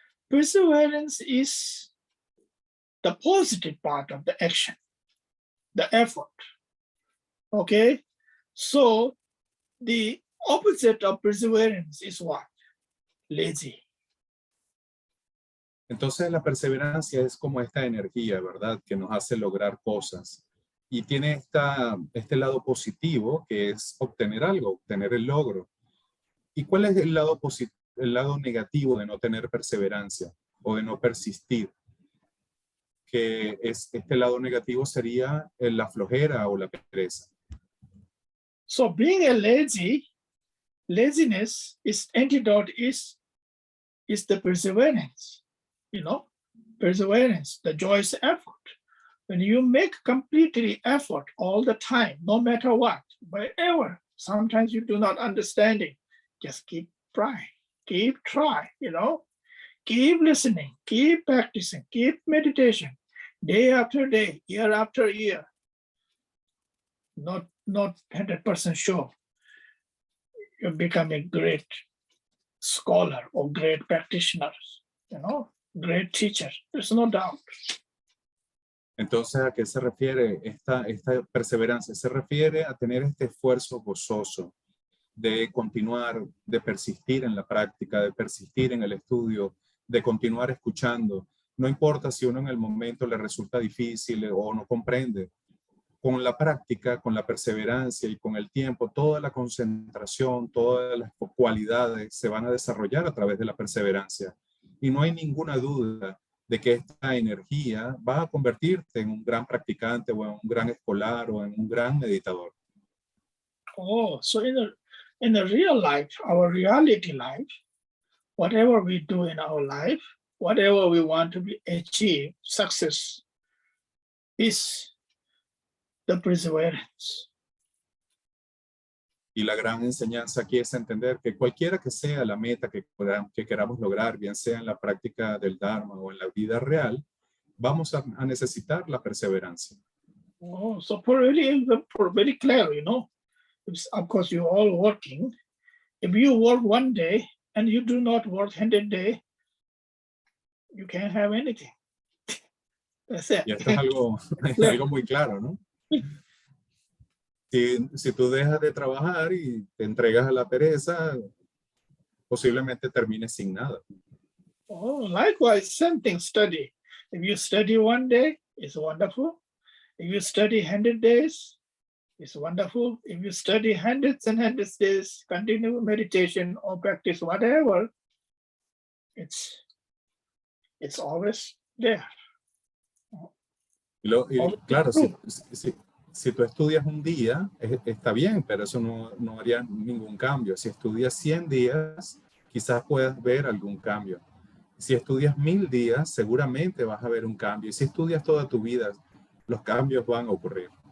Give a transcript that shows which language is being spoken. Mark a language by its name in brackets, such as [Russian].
[English] Perseverance is the positive part of the action, the effort. Okay? So the opposite of perseverance is what? Lazy. [Spanish] Entonces la perseverancia es como esta energía, ¿verdad? Que nos hace lograr cosas. Y tiene este lado positivo, que es obtener algo, obtener el logro. ¿Y cuál es el lado negativo de no tener perseverancia o de no persistir? Que este lado negativo sería la flojera o la pereza. [English] So being a laziness is antidote is the perseverance, perseverance, the joyous effort. When you make completely effort all the time, no matter what, wherever, sometimes you do not understand it, just keep trying, keep listening, keep practicing, keep meditation, day after day, year after year. Not 100% sure you become a great scholar or great practitioner, great teacher. There's no doubt. [Spanish] Entonces, ¿a qué se refiere esta perseverancia? Se refiere a tener este esfuerzo gozoso de continuar, de persistir en la práctica, de persistir en el estudio, de continuar escuchando. No importa si uno en el momento le resulta difícil o no comprende. Con la práctica, con la perseverancia y con el tiempo, toda la concentración, todas las cualidades se van a desarrollar a través de la perseverancia. Y no hay ninguna duda de que esta energía va a convertirte en un gran practicante o en un gran escolar o en un gran meditador. [English] Oh, so in the real life, our reality life, whatever we do in our life, whatever we want to achieve, success is the perseverance. [Spanish] Y la gran enseñanza aquí es entender que cualquiera que sea la meta que queramos lograr, bien sea en la práctica del Dharma o en la vida real, vamos a necesitar la perseverancia. [English] Oh, so for very clear, of course you're all working. If you work one day and you do not work 100 days, you can't have anything. That's it. [Spanish] Y esto es algo muy claro, ¿no? Si tú dejas de trabajar y te entregas a la pereza, posiblemente termines sin nada. [English] Oh, likewise, same thing, study. If you study one day, it's wonderful. If you study 100 days, it's wonderful. If you study hundreds and hundreds of days, continue meditation or practice whatever, it's always there. [Spanish] Claro, si tú estudias un día, está bien, pero eso no haría ningún cambio. Si estudias 100 días, quizás puedas ver algún cambio. Si estudias 1000 días, seguramente vas a ver un cambio. Y si estudias toda tu vida, los cambios van a ocurrir.